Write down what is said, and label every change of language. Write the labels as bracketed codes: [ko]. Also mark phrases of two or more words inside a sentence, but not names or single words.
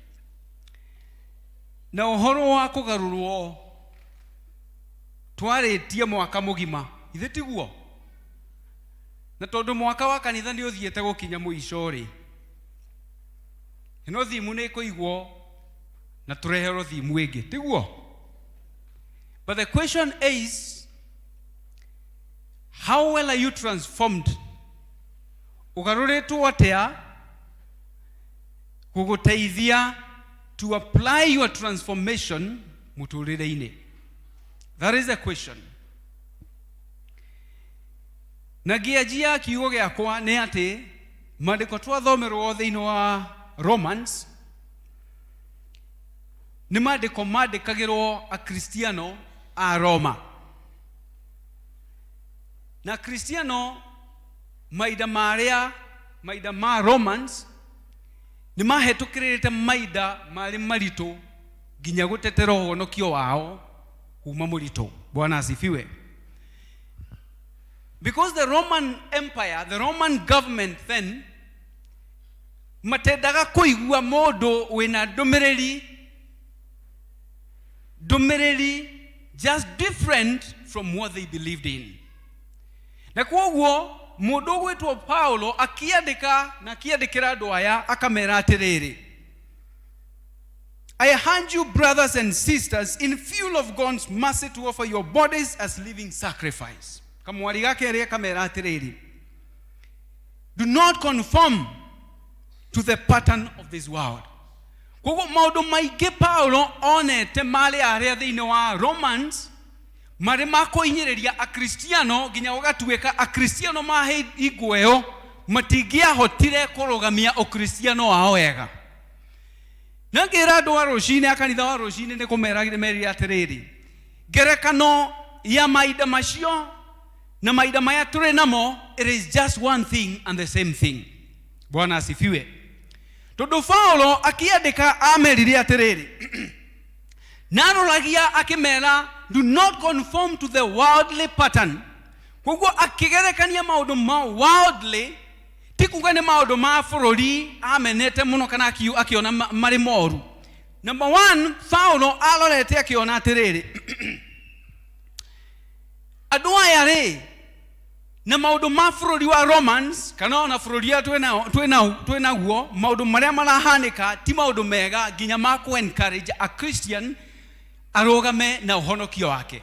[ki] Na ũhoro wa kũgarũrwo twarĩtie mwaka mũgima. Ithe tiguo? Na tondũ mwaka wa kanitha nĩ ũthiĩte gũkinya mũico rĩ, ĩno thimu nĩ ĩkũigwo na tũreherwo thimu ĩngĩ. Tiguo? [en] But the question is, how well are you transformed? [ki] Ũgarũrĩtwo atĩa gũgũteithia [en] to apply your transformation [ki] mũtũrĩre-inĩ? [en] That is the question. [ki] Na ngĩanjia kiugo gĩakwa nĩ atĩ maandĩko twathomerwo thĩinĩ wa Romans nĩ maandĩko maandĩkagĩrwo akristiano a Roma. Na akristiano maida ma Romans nĩ mahetũkĩrĩte maida marĩ maritũ nginya gũtetera ũhonokio wao kuma mũritũ. [sw] Bwana asifiwe. [en] Because the Roman Empire, the Roman government then [ki] matendaga kũigua mũndũ wĩna ndũmĩrĩri [en] just different from what they believed in. [ki] Na kwoguo mũndũ gwĩtwo Paulo akĩandĩka na akĩandĩkĩra andũ aya akamera atĩrĩrĩ, [en] I urge you, brothers and sisters, in view of God's mercy, to offer your bodies as living sacrifice. [ki] Kamwari gake rĩa kamera atĩrĩrĩ, [en] do not conform to the pattern of this world. [ki] Koguo maundu maingi Paulo onete mali aria thiini wa Romans mari makoinyiriria akristiano nginya gugatuika akristiano mahe igweo matingiahotire kurugamia ukristiano wao wega. Na ngira andu a rucini akanitha wa rucini ni kumeragire meri atiriri ngerekano ya maida macio na maida maya turi namo, [en] it is just one thing and the same thing. [sw] Bwana asifiwe. [ki] Tondu Paulo akiandika amerire atiriri naroragia akimera [en] do not conform to the worldly pattern. [ki] Koguo akigerekania maundu ma worldly tikuga ni maundu ma bururi amenete muno kana akiona mari moru. Number 1, Paulo alorete akiona atiriri andu aya ri na maundu ma bururi wa Romans kana ona bururi ya twena guo maundu maria marahanika ti maundu mega ginya ma ku [en] encourage a Christian [ki] arogame na uhonokio wake.